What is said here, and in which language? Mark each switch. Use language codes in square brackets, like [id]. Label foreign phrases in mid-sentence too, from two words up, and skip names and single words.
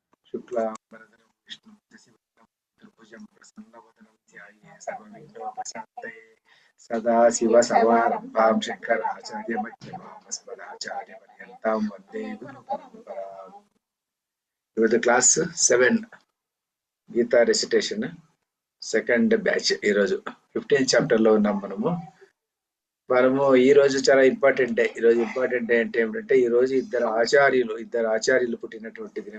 [sa] शुक्लांबरधरं विष्णुं शशिवर्णं चतुर्भुजं प्रसन्नवदनं ध्याये सर्वविघ्नोपशान्तये सदाशिवसमारम्भां शङ्कराचार्यमध्यमाम् अस्मदाचार्यपर्यन्तां वन्दे गुरुपरम्पराम्. [en] ಇವತ್ತು class 7 Gita recitation second batch. [te] ఈరోజు 15th చాప్టర్ లో ఉన్నాం మనము ఈ రోజు చాలా [en] important day. [te] ఈ రోజు [en] important day [te] అంటే ఏమిటంటే ఈ రోజు ఇద్దరు ఆచార్యులు పుట్టినటువంటి దినం.